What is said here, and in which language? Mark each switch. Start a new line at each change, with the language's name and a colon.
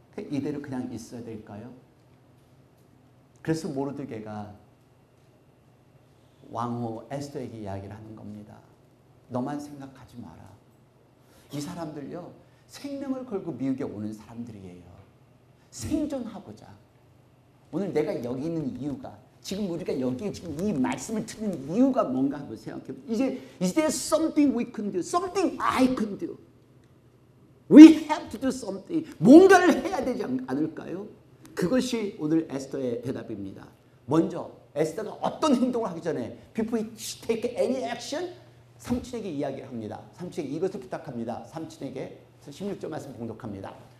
Korean: 이대로 그냥 있어야 될까요? 그래서 모르드게가 왕후 에스더에게 이야기를 하는 겁니다. 너만 생각하지 마라. 이 사람들요, 생명을 걸고 미국에 오는 사람들이에요. 생존하고자. 오늘 내가 여기 있는 이유가, 지금 우리가 여기에 지금 이 말씀을 듣는 이유가 뭔가 한번 생각해 보세요. 이제
English: is there something we can do? Something I can do? We have to do something.
Korean: 뭔가를 해야 되지 않을까요? 그것이 오늘 에스더의 대답입니다. 먼저 에스더가 어떤 행동을 하기 전에
English: before he take any action,
Korean: 삼촌에게 이야기를 합니다. 삼촌에게 이것을 부탁합니다. 삼촌에게 16절 말씀 봉독합니다.